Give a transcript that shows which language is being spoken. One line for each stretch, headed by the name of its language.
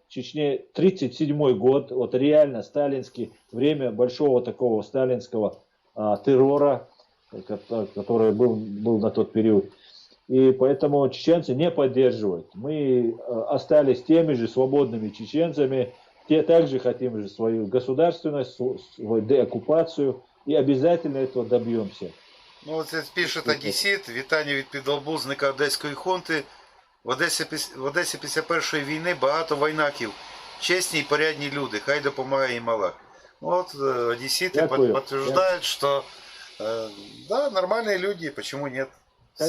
Russian: В Чечне 1937 год, вот реально сталинский, время большого такого сталинского террора, который был на тот период. И поэтому чеченцы не поддерживают. Мы остались теми же свободными чеченцами, также хотим же свою государственность, свою деоккупацию, и обязательно этого добьемся. Ну, вот здесь пишет одесит,
Ukrainian: вітання від підлабузника Одеської хунти. В Одесі після першої війни багато войнаків, чесні і порядні люди, хай допомагає їм Аллах.
Russian: Вот одесситы
Ukrainian: Дякую.
Russian: подтверждают, что да, нормальные люди, почему нет? Все